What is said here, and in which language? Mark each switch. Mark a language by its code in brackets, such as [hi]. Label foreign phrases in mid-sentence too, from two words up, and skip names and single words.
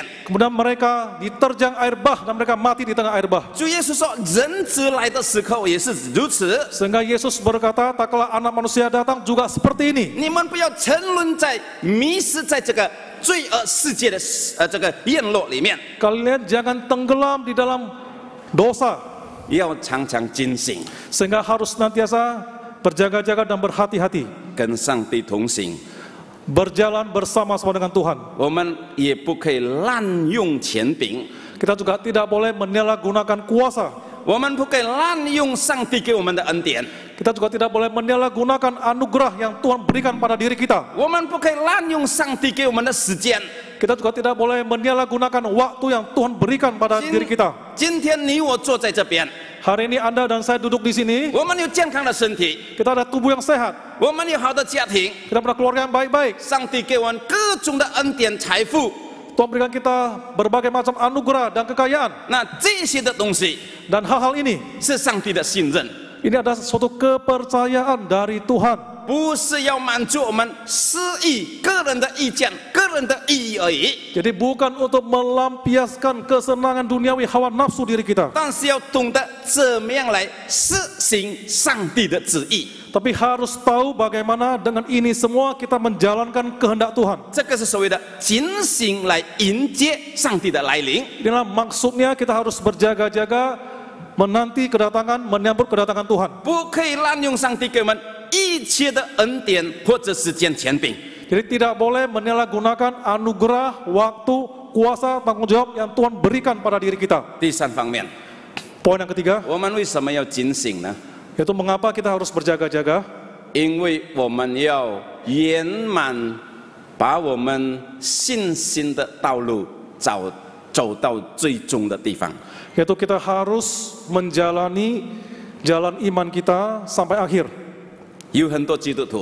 [id] Kemudian mereka diterjang air bah dan mereka mati di tengah air bah. [zh] 主耶稣说：“人子来的时候也是如此， [id] Sehingga Yesus berkata, tak kala anak manusia datang juga seperti ini. [zh] 你们不要沉沦在迷失在这个罪恶世界的这个宴乐里面， [id] Kalian jangan tenggelam di dalam dosa. [zh] 要常常警醒， [id] Sehingga harus senantiasa berjaga-jaga dan berhati-hati. [zh] 跟上帝同行。 [id] Berjalan bersama-sama dengan Tuhan. [zh] 我们也不可以滥用权柄， [id] Kita juga tidak boleh menyalahgunakan kuasa. [zh] 我们不可以滥用上帝给我们的恩典， [id] Kita juga tidak boleh menyalahgunakan anugerah yang Tuhan berikan pada diri kita. [zh] 我们不可以滥用上帝给我们的时间。 [id] Kita juga tidak boleh menyalahgunakan waktu yang Tuhan berikan pada diri kita. [zh] 今天你我坐在这边， [id] Hari ini Anda dan saya duduk di sini. [zh] 我们有健康的身体， [id] Kita ada tubuh yang sehat. [zh] 我们有好的家庭， [id] Kita punya keluarga yang baik-baik. [zh] 上帝给我们各种的恩典、财富。 [id] Tuhan berikan kita berbagai macam anugerah dan kekayaan. [zh] 那这些的东西 [id] Dan hal-hal ini, [zh] 是上帝的信任， [id] ini adalah suatu kepercayaan dari Tuhan. [zh] 不是要满足我们私意、个人的意见、个人的意义而已， [id] Jadi bukan untuk melampiaskan kesenangan duniawi hawa nafsu diri kita. [zh] 但是要懂得怎么样来实行上帝的旨意。 [id] Tapi harus tahu bagaimana dengan ini semua kita menjalankan kehendak Tuhan. [zh] 这个是所谓的警醒来迎接上帝的来临。 [id] Inilah maksudnya kita harus berjaga-jaga menanti kedatangan, menyambut kedatangan Tuhan. [zh] 不可以滥用上帝给我们一切的恩典或者时间权柄。 [id] Jadi tidak boleh menyalahgunakan anugerah, waktu, kuasa, tanggung jawab yang Tuhan berikan pada diri kita. [zh] 第三方面， [id] Poin yang ketiga, [zh] 我们为什么要警醒呢？ [id] yaitu mengapa kita harus berjaga-jaga? [zh] 因为我们要圆满把我们信心的道路走到最终的地方。 [id] yaitu kita harus menjalani jalan iman kita sampai akhir. [zh] 有很多基督徒，